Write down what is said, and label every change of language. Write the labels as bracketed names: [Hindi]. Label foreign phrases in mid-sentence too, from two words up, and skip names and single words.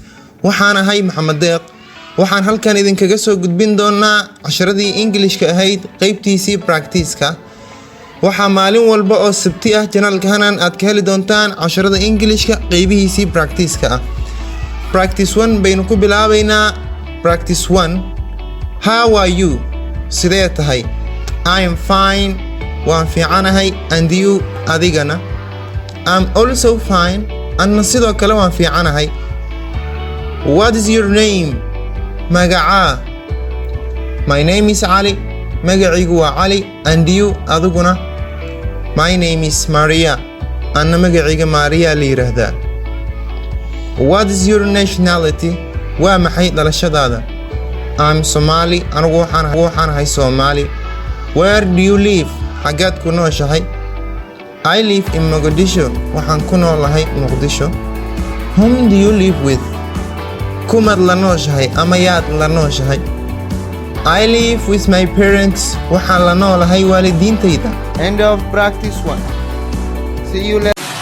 [Somali] Waxaan ahay Maxamed Deeq. Waxaan halkan idinkaga soo gudbin doonaa casharadii Englishka ahayd qaybtiisii practice-ka. Waxaa maalin walba oo Sabti ah channelka Hanaan aad ka heli doontaan casharada Englishka qaybihiisii practice-ka. Practice 1 baynu ku bilaabaynaa. [English] Practice 1. How are you? [Somali] Sidee tahay? [English] I am fine. [Somali] Waan fiicanahay. [English] And you? Adigana? I'm also fine. [Somali] Anna sidoo kale waan fiicanahay. [English] What is your name? Magacaa? My name is Ali. [Somali] Magaciigu waa Ali. [English] And you? [Somali] Adiguna? [English] My name is Maria. [Somali] Anna magaciiga Maria la yiraahdaa. [English] What is your nationality? [Somali] Waa maxay dhalashadaada? [English] I'm Somali. [Somali] Anigu waxaan ahay Somali. [English] Where do you live? [Somali] Xagaad ku nooshahay? [English] I live in Mogadishu. [Somali] Waxaan ku noolahay Muqdisho. [English] Whom do you live with? [Somali] Kumaad la nooshahay ama yaad la nooshahay? [English] I live with my parents. [Somali] Waxaan la noolahay waalidiintayda. [English] End of practice 1. See you later.